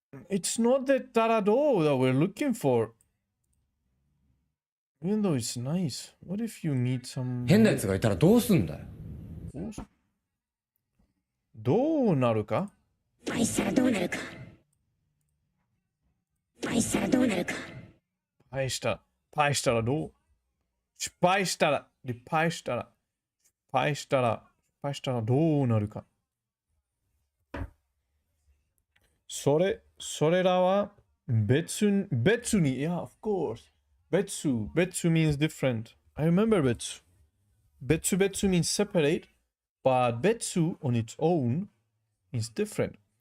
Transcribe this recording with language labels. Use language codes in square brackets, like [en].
[en] It's not the tarado that we're looking for. Even though it's nice. What if you meet some... [ja] 変なやつがいたらどうすんだよ。どうなるか？失敗したらどうなるか。失敗したらどうなるか。失敗したらどう？失敗したら、失敗したら、失敗したら、失敗したらどうなるか。それらは別に、 [en] yeah, of course. 別 means different. I remember 別 means separate, but 別 on its own is different.